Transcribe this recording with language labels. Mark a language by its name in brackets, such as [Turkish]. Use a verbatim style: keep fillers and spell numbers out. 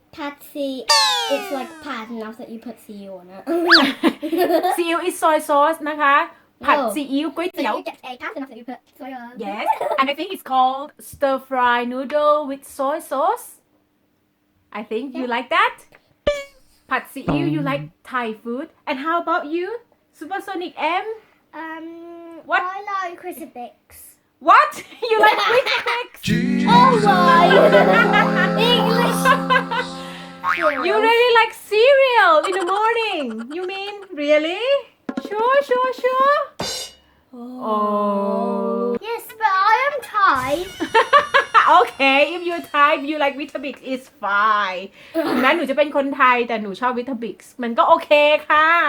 [English] Patsy it's like pad enough that you put ซีอิ๊ว on it [Thai] ซีอิ๊ว [English] is soy sauce [Thai] นะคะผัดซีอิ๊วก๋วยเตี๋ยว [English] you get a pad enough that you put soy on yes and I think it's called stir fry noodle with soy sauce I think you like that ผัดซีอิ๊ว you like Thai food and how about you Supersonic M Um, What? I like Crisabix. What? You like Crisabix? Oh my! English. You really like cereal in the morning. You mean really? Sure, sure, sure. Oh. Yes, but I am Thai. Okay, if you're Thai, you like Weetabix, it's fine. [Thai] งั้นหนูจะเป็นคนไทยแต่หนูชอบ Weetabix มันก็โอเคค่ะ